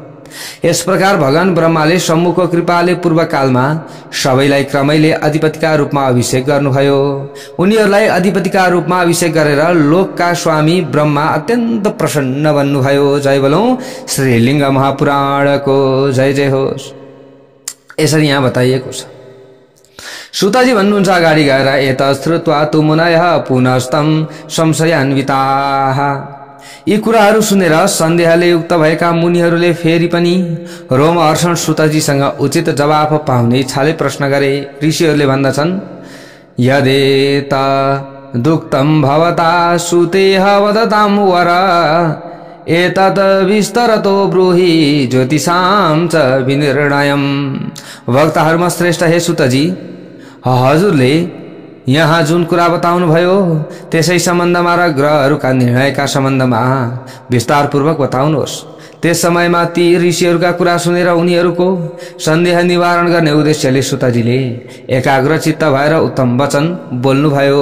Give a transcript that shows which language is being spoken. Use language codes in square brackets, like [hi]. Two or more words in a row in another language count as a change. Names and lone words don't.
[ne] यस प्रकार भगवान ब्रह्माले सम्मुखको कृपाले पूर्वकालमा सबैलाई क्रमैले अधिपतिका रूपमा अभिषेक गर्नुभयो। उनीहरूलाई अधिपतिका रूपमा अभिषेक गरेर लोकका स्वामी ब्रह्मा अत्यन्त प्रसन्न बन्नुभयो। जय बोलौं श्रीलिङ्ग महापुराणको जय जय होस्। यसरी यहाँ बताइएको छ। सुताजी भन्नुहुन्छ अगाडि गएर, [sa] एतश्रुत्वा तु मुनयः पुनस्तम संशयान्विताः। [ne] यी कुराहरू सुनेर सन्देहले युक्त भएका मुनिहरूले फेरि पनि रोमहर्षण सुतजीसँग उचित जवाफ पाउने इच्छाले प्रश्न गरे। ऋषिहरूले भन्दछन्, [sa] यदेत दुक्तम भवता सुतेह वदतां वर एतत् विस्तरतो ब्रूहि ज्योतिषां च विनिर्णयम्। [ne] वक्ताहरूमा श्रेष्ठ हे सुतजी, हजुरले यहाँ जुन कुरा बताउनु भयो त्यसै सम्बन्धमा र ग्रहहरूका निर्णयका सम्बन्धमा विस्तारपूर्वक बताउनुहोस्। त्यस समयमा ती ऋषिहरूका कुरा सुनेर उनीहरूको सन्देह निवारण गर्ने उद्देश्यले सुतजीले एकाग्रचित्त भएर उत्तम वचन बोल्नुभयो।